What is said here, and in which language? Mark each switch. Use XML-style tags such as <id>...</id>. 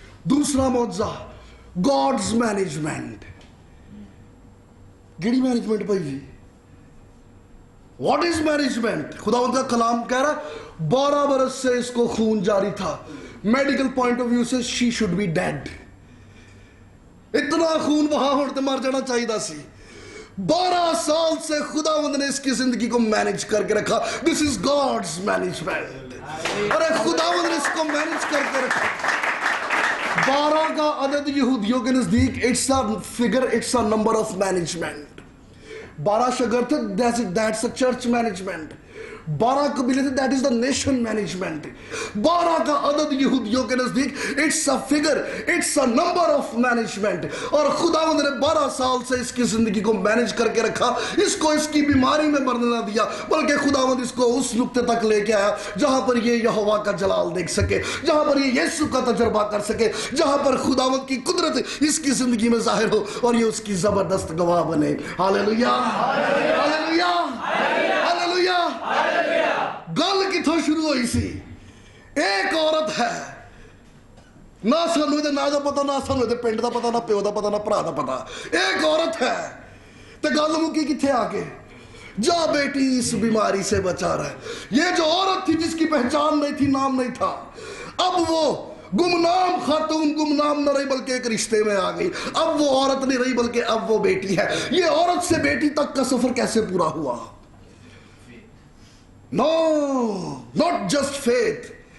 <ur>دوسرا معجزہ God's management. گیڑی management بھائی جی،</ur> <en>What is management?</en> <ur>خدا ان کا کلام کہہ رہا 12 برس سے اس کو خون جاری تھا.</ur> <en>medical point of view</en> <ur>سے</ur> <en>She should be dead.</en> <pa>اتنا خون وہاں ہوتے مر جانا چاہیے دا سی.</pa> <ur>12 سال سے خداوند نے اس کی زندگی کو مینج کر کے رکھا.</ur> <en>This is God's management.</en> <ur>ارے خداوند نے اس کو مینج کر کے رکھا. 12 کا عدد یہودیوں کے نزدیک</ur> <en>It's a figure, it's a number of management.</en> <ur>12 شاگرد تھے,</ur> <en>that's a church management.</en> <ur>12 قبیلے تھے,</ur> <en>that is the nation management.</en> <ur>12 کا عدد یہودیوں کے نزدیک</ur> <en>it's a figure, it's a number of management.</en> <ur>اور خداوند نے 12 سال سے اس کی زندگی کو مینج کر کے رکھا. اس کو اس کی بیماری میں مرنے نہ دیا, بلکہ خداوند اس کو اس نقطے تک لے کے آیا جہاں پر یہ یہوہ کا جلال دیکھ سکے, جہاں پر یہ یسوع کا تجربہ کر سکے, جہاں پر خداوند کی قدرت اس کی زندگی میں ظاہر ہو اور یہ اس کی زبردست گواہ بنے. ہاللیلویہ, ہاللیلویہ, ہاللیلویہ.</ur> <pa>گل کتھوں شروع ہوئی سی؟ ایک عورت ہے, نہ سانو دے نا دا پتا, نہ سانو دے پنڈ دا پتا, نہ پیو دا پتا, نہ بھرا دا پتا. ایک عورت ہے تے گل مکی کتھے آ کے, جا بیٹی اس بیماری سے بچا رہا ہے.</pa> <ur>یہ جو عورت تھی جس کی پہچان نہیں تھی, نام نہیں تھا, اب وہ گمنام خاتون گمنام نہ رہی بلکہ ایک رشتے میں آ گئی. اب وہ عورت نہیں رہی بلکہ اب وہ بیٹی ہے. یہ عورت سے بیٹی تک کا سفر کیسے پورا ہوا؟</ur> <en>No, not just faith.</en>